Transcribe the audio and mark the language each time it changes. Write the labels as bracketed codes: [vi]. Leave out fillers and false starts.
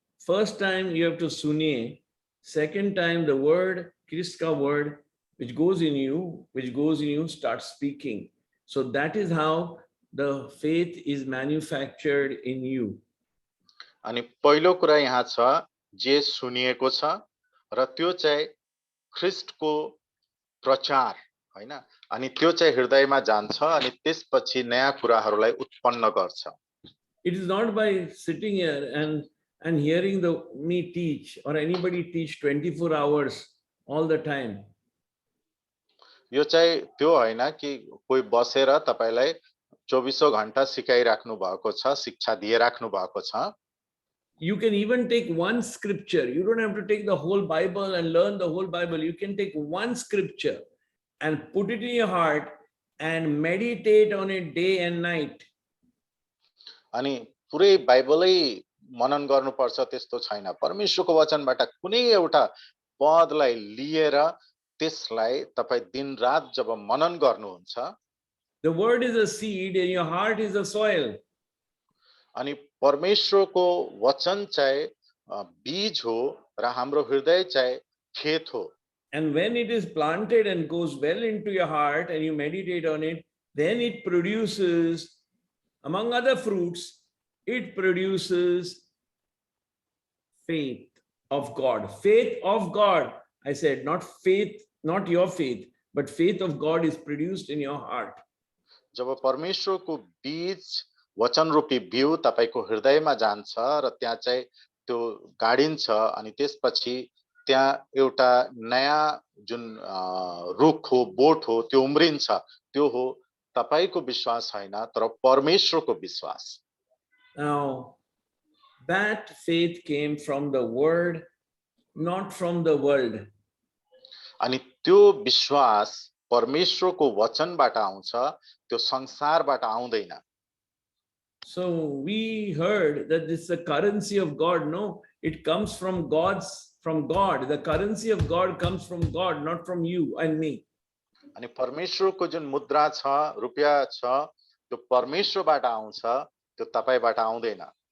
[en] First time you have to sunie. Second time the word, Christ ka word, which goes in you, starts speaking. So that is how the faith is manufactured in you. [ne] अनि पहिलो कुरा यहाँ छ, जे सुनिएको छ र त्यो चाहिँ ख्रिस्टको प्रचार हैन, अनि त्यो चाहिँ हृदयमा जान्छ अनि त्यसपछि नयाँ कुराहरूलाई उत्पन्न गर्छ। [en] It is not by sitting here and hearing me teach or anybody teach 24 hours all the time. [ne] यो चाहिँ त्यो हैन कि कोही बसेर तपाईलाई 24 घण्टा सिकाइराख्नु भएको छ, शिक्षा दिइराख्नु भएको छ। [en] You can even take one scripture. You don't have to take the whole Bible and learn the whole Bible. You can take one scripture and put it in your heart and meditate on it day and night. [ne] अनि पुरै बाइबलै मनन गर्नुपर्छ त्यस्तो छैन। परमेश्वरको वचनबाट कुनै एउटा पदलाई लिएर त्यसलाई तपाई दिन रात जब मनन गर्नुहुन्छ, [en] the word is a seed and your heart is the soil. [ne] अनि परमेश्वरको वचन चाहिँ बीज हो र हाम्रो हृदय चाहिँ खेत हो। [en] And when it is planted and goes well into your heart and you meditate on it, then it produces, among other fruits, it produces faith of God. Faith of God. I said, not faith, not your faith, but faith of God is produced in your heart. [ne] जब परमेश्वरको बीज वचन रूपी बिउ तपाईको हृदयमा जान्छ र त्यहाँ चाहिँ त्यो गाडिन्छ अनि त्यसपछि त्यहाँ एउटा नयाँ जुन रुख हो, बोट हो, त्यो उम्रिन्छ, त्यो हो तपाईको विश्वास हैन तर परमेश्वरको विश्वास। [en] Now, that faith came from the word, not from the world. [ne] अनि त्यो विश्वास परमेश्वरको वचनबाट आउँछ, त्यो संसारबाट आउँदैन। [en] So we heard that this is the currency of God. No, it comes from God. The currency of God comes from God, not from you and me. [ne] अनि परमेश्वरको जुन मुद्रा छ, रुपैयाँ छ, त्यो परमेश्वरबाट आउँछ, त्यो तपाईबाट आउँदैन।